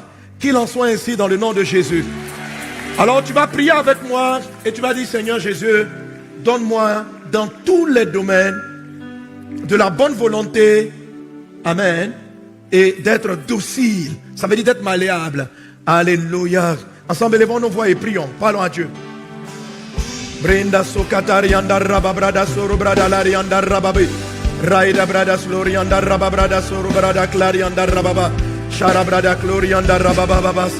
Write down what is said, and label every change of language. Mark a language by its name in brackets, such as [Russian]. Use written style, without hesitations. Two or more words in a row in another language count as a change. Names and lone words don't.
[French] Qu'il en soit ainsi dans le nom de Jésus. Alors tu vas prier avec moi et tu vas dire, Seigneur Jésus, donne-moi dans tous les domaines de la bonne volonté. Amen. Et d'être docile. Ça veut dire d'être malléable. Alléluia. Ensemble, élevons nos voix et prions. Parlons à Dieu. Brenda sokatari anda rababrada soro brada lari anda rababi raida brada slori anda rababrada soro brada clari anda rababa shara brada glori anda rababa babasa.